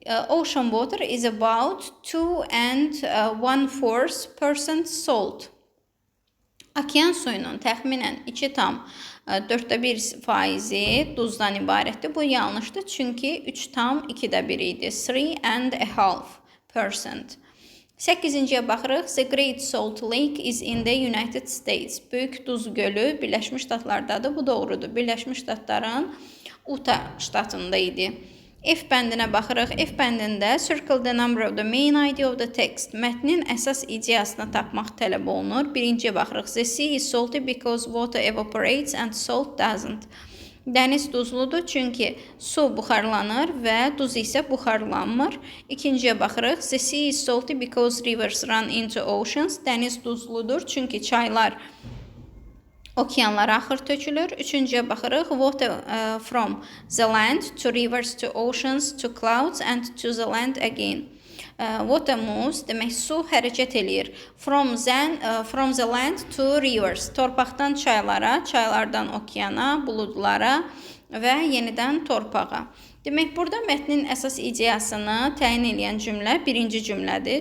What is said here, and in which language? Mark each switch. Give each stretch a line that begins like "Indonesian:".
English: Ocean water is about 2.1% salt.
Azerbaijani: Okean suyunun təxminən 2,4% duzdan ibarətdir. Bu yanlışdır, çünki 3,2% idi. 3.5%. 8-ciyə baxırıq.
English: The Great Salt Lake is in the United States.
Azerbaijani: Böyük Duz gölü Birləşmiş Ştatlardadır. Bu doğrudur. Birləşmiş Ştatların Utah ştatında idi. F bəndinə baxırıq. F bəndində
English: circle the number of the main idea of the text.
Azerbaijani: Mətnin əsas ideyasını tapmaq tələb olunur. Birinciyə baxırıq.
English: The sea is salty because water evaporates and salt doesn't.
Azerbaijani: Dəniz duzludur çünki su buxarlanır və duz isə buxarlanmır. İkinciyə baxırıq.
English: The sea is salty because rivers run into oceans.
Azerbaijani: Dəniz duzludur çünki çaylar okeanlara axır tökülür. Üçüncüyə baxırıq.
English: Water from the land to rivers to oceans to clouds and to the land again. Water moves,
Azerbaijani: demək su hərəkət eləyir.
English: From the land to rivers.
Azerbaijani: Torpaqdan çaylara, çaylardan okeana, buludlara və yenidən torpağa. Demək, burada mətnin əsas ideyasını təyin edən cümlə birinci cümlədir.